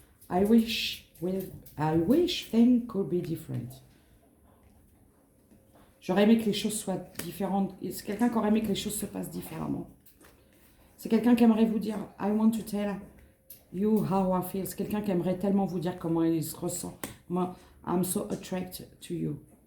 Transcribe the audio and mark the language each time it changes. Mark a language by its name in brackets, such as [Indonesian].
[English] I wish things could be different. [French] J'aurais aimé que les choses soient différentes. C'est quelqu'un qui aurait aimé que les choses se passent différemment. C'est quelqu'un qui aimerait vous dire [English] I want to tell you how I feel. [French] C'est quelqu'un qui aimerait tellement vous dire comment il se ressent. [English] Moi, I'm so attracted to you.